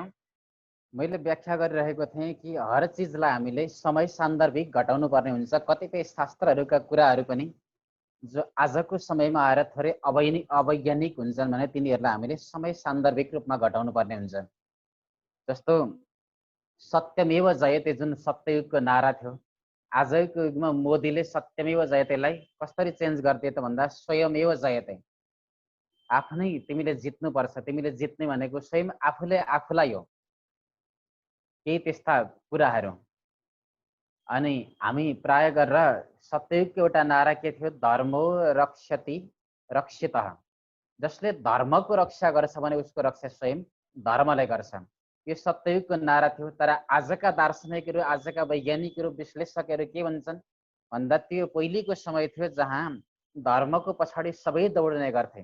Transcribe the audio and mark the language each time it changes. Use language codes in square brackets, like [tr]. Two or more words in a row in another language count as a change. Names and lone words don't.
[ne] मैले व्याख्या गरिरहेको थिएँ कि हर चिजलाई हामीले समय सान्दर्भिक घटाउनु पर्ने हुन्छ। कतिपय शास्त्रहरूका कुराहरू पनि जो आजको समयमा आएर थोरै अवैज्ञानिक हुन्छन् भने तिनीहरूलाई हामीले समय सान्दर्भिक रूपमा घटाउनु पर्ने हुन्छ। जस्तो [sa] सत्यमेव जयते [ne] जुन सत्ययुगको नारा थियो, आजको युगमा मोदीले [sa] सत्यमेव जयतेलाई [ne] कसरी चेन्ज गर्थे त भन्दा [sa] स्वयमेव जयते, [ne] आफ्नै तिमीले जित्नुपर्छ, तिमीले जित्ने भनेको स्वयं आफूले आफूलाई हो, केही त्यस्ता कुराहरू। अनि हामी प्राय गरेर सत्ययुगको एउटा नारा के थियो, [sa] धर्मो रक्षति रक्षितः, [ne] जसले धर्मको रक्षा गर्छ भने उसको रक्षा स्वयं धर्मले गर्छ, यो सत्ययुगको नारा थियो। तर आजका दार्शनिकहरू, आजका वैज्ञानिकहरू, विश्लेषकहरू के भन्छन् भन्दा त्यो पहिलेको समय थियो जहाँ धर्मको पछाडि सबै दौड्ने गर्थे।